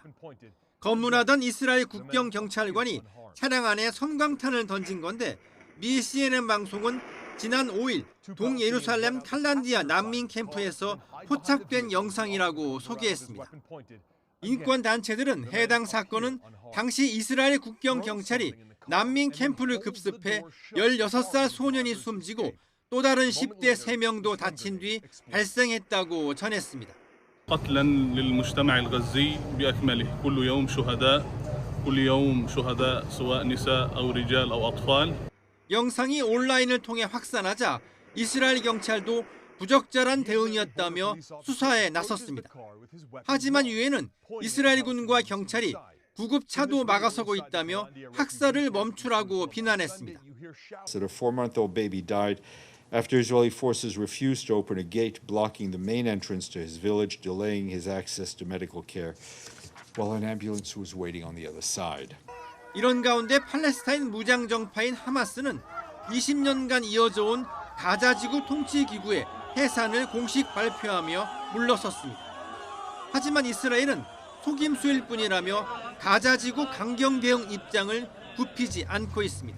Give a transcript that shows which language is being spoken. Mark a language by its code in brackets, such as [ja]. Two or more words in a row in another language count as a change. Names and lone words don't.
[ko] 검문하던 이스라엘 국경 경찰관이 차량 안에 섬광탄을 던진 건데 미 CNN 방송은 지난 5일 동예루살렘 칼란디아 난민 캠프에서 포착된 영상이라고 소개했습니다. 인권단체들은 해당 사건은 당시 이스라엘 국경 경찰이 난민 캠프를 급습해 16살 소년이 숨지고 또 다른 10대 3명도 다친 뒤 발생했다고 전했습니다. [ar] قتلا للمجتمع الغزي بأكمله كل يوم شهداء كل يوم شهداء سواء نساء أو رجال أو أطفال. [ko] 영상이 온라인을 통해 확산하자 이스라엘 경찰도 부적절한 대응이었다며 수사에 나섰습니다. 하지만 유엔은 이스라엘 군과 경찰이 구급차도 막아서고 있다며 학살을 멈추라고 비난했습니다. [en] So the 4-month-old baby died after Israeli forces refused to open a gate blocking the main entrance to his village, delaying his access to medical care while an ambulance was waiting on the other side. [ko] 이런 가운데 팔레스타인 무장 정파인 하마스는 20년간 이어져 온 가자지구 통치기구의 해산을 공식 발표하며 물러섰습니다. 하지만 이스라엘은 속임수일 뿐이라며 가자지구 강경 대응 입장을 굽히지 않고 있습니다.